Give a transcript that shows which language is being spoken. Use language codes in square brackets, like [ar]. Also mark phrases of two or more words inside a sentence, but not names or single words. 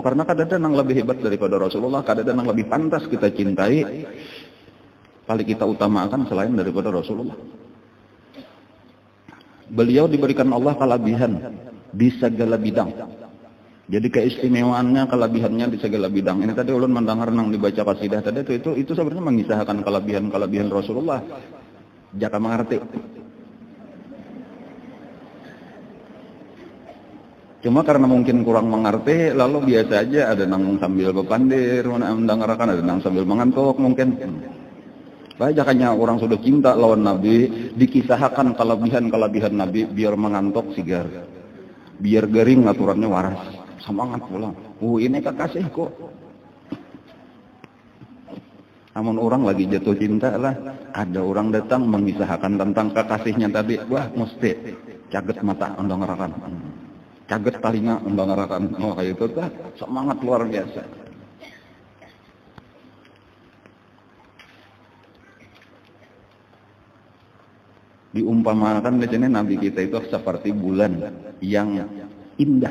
[id] Karena kadang-kadang yang lebih hebat daripada Rasulullah, kadang-kadang yang lebih pantas kita cintai, paling kita utamakan selain daripada Rasulullah. Beliau diberikan Allah kelebihan di segala bidang. Jadi keistimewaannya, kelebihannya di segala bidang. [bjn] Ini tadi ulun mendengar nang dibaca qasidah tadi itu sebenarnya mengisahkan kelebihan Rasulullah. Jaka mengerti. Cuma karena mungkin kurang mengerti, lalu biasa aja ada nang sambil bepandir, mendengarkan, ada nang sambil mengantuk mungkin. Bajakannya orang sudah cinta lawan Nabi, dikisahkan kelebihan Nabi biar mengantuk sigar. Biar garing aturannya waras. Semangat pulang. Ini kekasihku. Namun orang lagi jatuh cinta lah, ada orang datang mengisahkan tentang kekasihnya tadi. Wah, mesti caget mata undang-undang. Caget telinga undang-undang. [id] Oh, kayak itu tuh semangat luar biasa. Diumpamakan di sini Nabi kita itu seperti bulan yang indah.